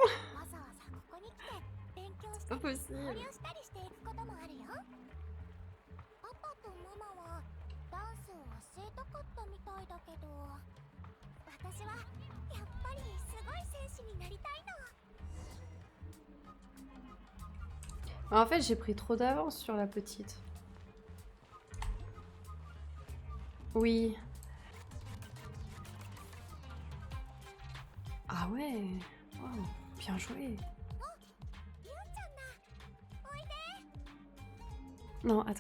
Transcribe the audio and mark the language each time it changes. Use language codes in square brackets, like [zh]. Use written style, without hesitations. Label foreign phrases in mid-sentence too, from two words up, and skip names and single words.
[fr] C'est pas possible. [ja] 私はやっぱりすごい戦士になりたいの。 [fr] En fait, j'ai pris trop d'avance sur la petite. Oui. Ah ouais. Wow, bien joué. Non, attends.